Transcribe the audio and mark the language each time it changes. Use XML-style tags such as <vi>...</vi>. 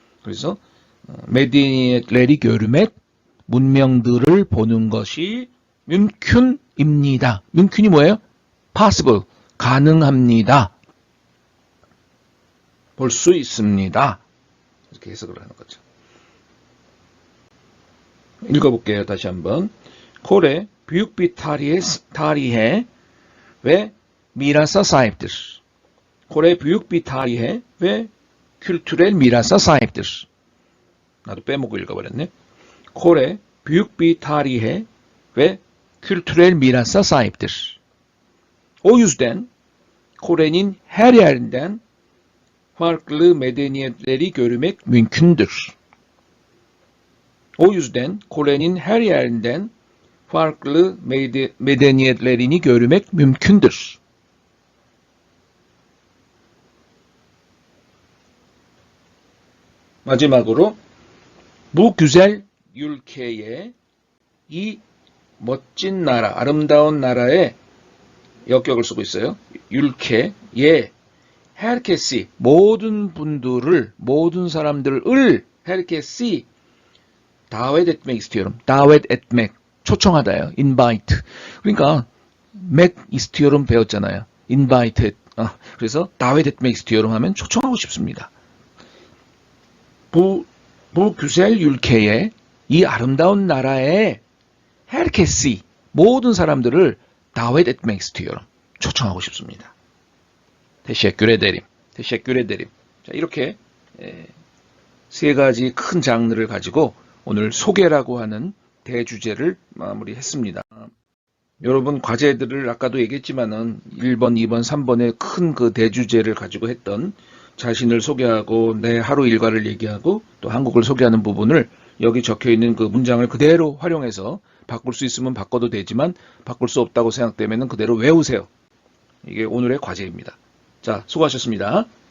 <ko>그래서 메디네레리 교르맥 문명들을 보는 것이 뮴쿤입니다. 뮴쿤이 뭐예요?</ko> <en>possible,</en> <ko>가능합니다. 볼 수 있습니다. 이렇게 해석을 하는 거죠. 읽어볼게요. 다시 한번.</ko> <tr>코레 büyük tarihe ve mirasa sahiptir. Kore büyük bir tarihe ve kültürel mirasa sahiptir.</tr> <ko>나도 빼먹고 읽어버렸네.</ko> <tr>Kore büyük bir tarihe ve kültürel mirasa sahiptir. O yüzden Kore'nin her yerinden farklı medeniyetleri görmek mümkündür. O yüzden Kore'nin her yerinden farklı medeniyetlerini görmek mümkündür.</tr> <ko>마지막으로</ko> <tr>bu güzel ülkeye</tr> <ko>이 멋진 나라, 아름다운 나라에 역격을 쓰고 있어요.</ko> <tr>ülkeye herkesi</tr> <ko>모든 분들을 모든 사람들을</ko> <tr>herkesi davet etmek istiyorum. davet etmek</tr> <ko>초청하다요.</ko> <en>invite.</en> <ko>그러니까 make istiyorum 배웠잖아요.</ko> <en>invited.</en> <ko>그래서</ko> <tr>davet etmek istiyorum</tr> <ko>하면 초청하고 싶습니다.</ko> <tr>bu güzel ülkeye</tr> <ko>이 아름다운 나라에</ko> <tr>herkesi</tr> <ko>모든 사람들을</ko> <tr>davet etmek istiyorum.</tr> <ko>초청하고 싶습니다.</ko> <tr>teşekkür ederim. teşekkür ederim.</tr> <ko>자, 이렇게 세 가지 큰 장르를 가지고 오늘 소개라고 하는 대주제를 마무리했습니다. 여러분 과제들을 아까도 얘기했지만은 1번, 2번, 3번의 큰 그 대주제를 가지고 했던 자신을 소개하고 내 하루 일과를 얘기하고 또 한국을 소개하는 부분을 여기 적혀 있는 그 문장을 그대로 활용해서 바꿀 수 있으면 바꿔도 되지만 바꿀 수 없다고 생각되면 그대로 외우세요. 이게 오늘의 과제입니다. 자, 수고하셨습니다.</ko>